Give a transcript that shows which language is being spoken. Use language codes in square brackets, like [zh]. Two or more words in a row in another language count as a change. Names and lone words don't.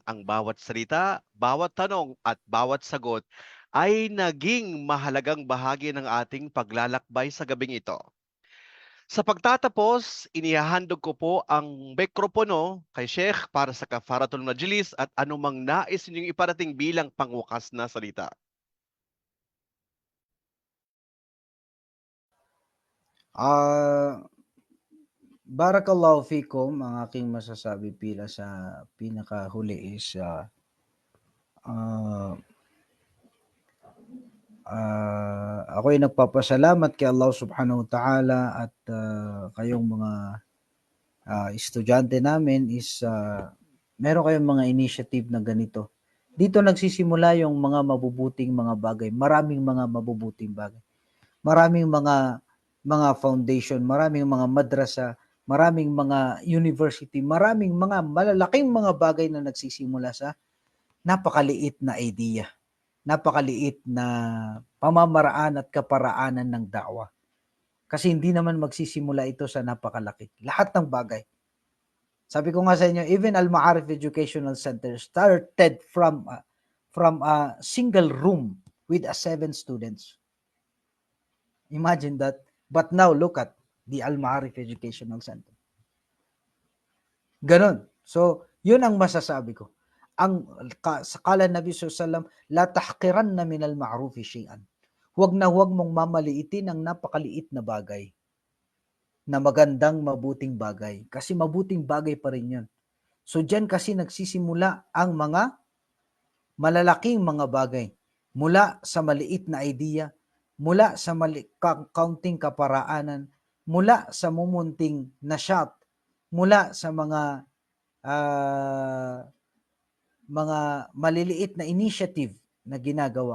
[tl] Ang bawat salita, bawat tanong at bawat sagot ay naging mahalagang bahagi ng ating paglalakbay sa gabing ito. Sa pagtatapos, inihahandog ko po ang mikropono kay Sheikh para sa [ar] كفارة المجلس [tl] at anumang nais ninyong iparating bilang pangwakas na salita. [ar] بارك الله فيكم, [tl] ang aking masasabi pila sa pinakahuli is ako ay nagpapasalamat kay Allah [ar] سبحانه وتعالى [tl] at kayong mga estudyante namin is meron kayong mga initiative na ganito. Dito nagsisimula yung mga mabubuting mga bagay. Maraming mga mabubuting bagay. Maraming mga foundation, maraming mga madrasa, maraming mga university, maraming mga malalaking mga bagay na nagsisimula sa napakaliit na idea, napakaliit na pamamaraan at kaparaanan ng da'wa. Kasi hindi naman magsisimula ito sa napakalaki. Lahat ng bagay. Sabi ko nga sa inyo, [en] even Al-Ma'arif Educational Center started from a single room with 7 students. Imagine that. But now look at the Al-Ma'arif Educational Center. [tl] Ganon. So, yun ang masasabi ko. Sa kala Nabi SAW, [ar] لا تحقرن من المعروف شيئا. [tl] Huwag na huwag mong mamaliitin ang napakaliit na bagay na magandang, mabuting bagay. Kasi mabuting bagay pa rin yun. So, dyan kasi nagsisimula ang mga malalaking mga bagay. Mula sa maliit na idea, mula sa kaunting kaparaanan, mula sa mumunting nasyat, mula sa mga maliliit na initiative na ginagawa.